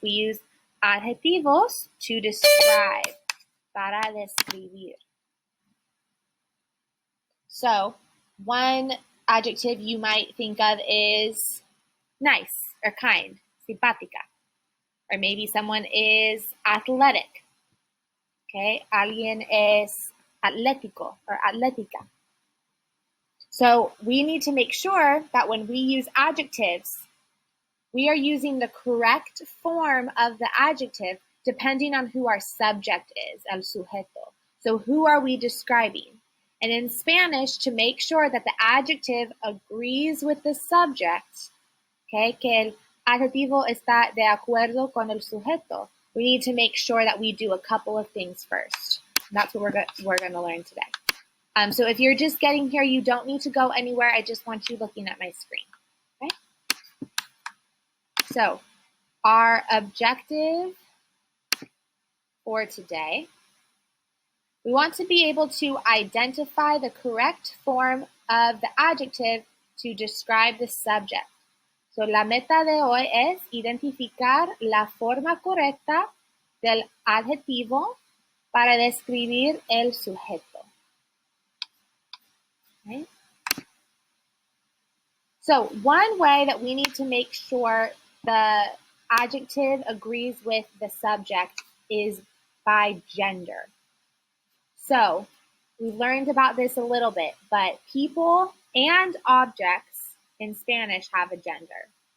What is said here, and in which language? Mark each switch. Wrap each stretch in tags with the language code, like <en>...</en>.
<en>We use adjetivos to describe,</en> <es>para describir.</es> <en>So one adjective you might think of is nice or kind, simpática. Or maybe someone is athletic.</en> <es>Okay, alguien es atlético or atlética.</es> <en>So we need to make sure that when we use adjectives, we are using the correct form of the adjective depending on who our subject is,</en> <es>el sujeto.</es> <en>So who are we describing? And in Spanish, to make sure that the adjective agrees with the subject, okay,</en> <es>que el adjetivo está de acuerdo con el sujeto,</es> <en>we need to make sure that we do a couple of things first. That's what we're going to learn today. So if you're just getting here, you don't need to go anywhere. I just want you looking at my screen. Okay? So our objective for today, we want to be able to identify the correct form of the adjective to describe the subject.</en> <es>So la meta de hoy es identificar la forma correcta del adjetivo para describir el sujeto.</es> <en>Right? So one way that we need to make sure the adjective agrees with the subject is by gender. So we learned about this a little bit, but people and objects in Spanish have a gender.</en>